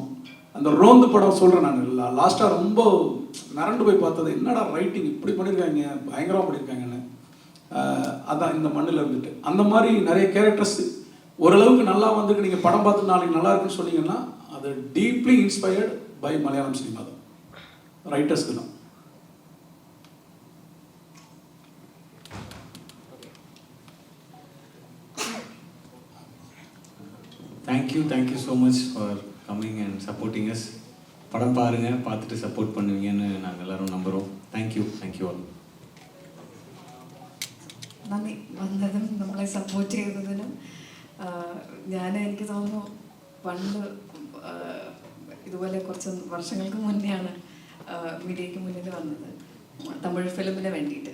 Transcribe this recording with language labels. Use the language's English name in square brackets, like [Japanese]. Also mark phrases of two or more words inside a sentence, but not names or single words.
[Tamil] அந்த ரோந்து படம் சொல்கிறேன் நான் லாஸ்ட்டாக ரொம்ப மிரண்டு போய் பார்த்தது, என்னடா ரைட்டிங் இப்படி பண்ணியிருக்காங்க, பயங்கரமாக பண்ணியிருக்காங்கன்னு. அதான் இந்த மண்ணில் இருந்துட்டு அந்த மாதிரி நிறைய கேரக்டர்ஸ் ஓரளவுக்கு நல்லா வந்துருக்கு. நீங்கள் படம் பார்த்து நாளைக்கு நல்லா இருக்குன்னு சொன்னீங்கன்னா அது [English] deeply inspired by Malayalam cinema [Tamil] தான், ரைட்டர்ஸ்க்கு தான். [English] Thank you so much for coming and supporting us. [Tamil] படம் பாருங்கள், பார்த்துட்டு சப்போர்ட் பண்ணுவீங்கன்னு நாங்கள் எல்லோரும் நம்புகிறோம். [English] Thank you all. [Malayalam] നന്ദി വന്നതും നമ്മളെ സപ്പോർട്ട് ചെയ്തതിനും. എനിക്ക് തോന്നുന്നു പണ്ട് ഇതുപോലെ കുറച്ച് വർഷങ്ങൾക്ക് മുന്നെയാണ് മീഡിയയ്ക്ക് മുന്നിൽ വന്നത് തമിഴ് ഫിലിമിന് വേണ്ടിയിട്ട്.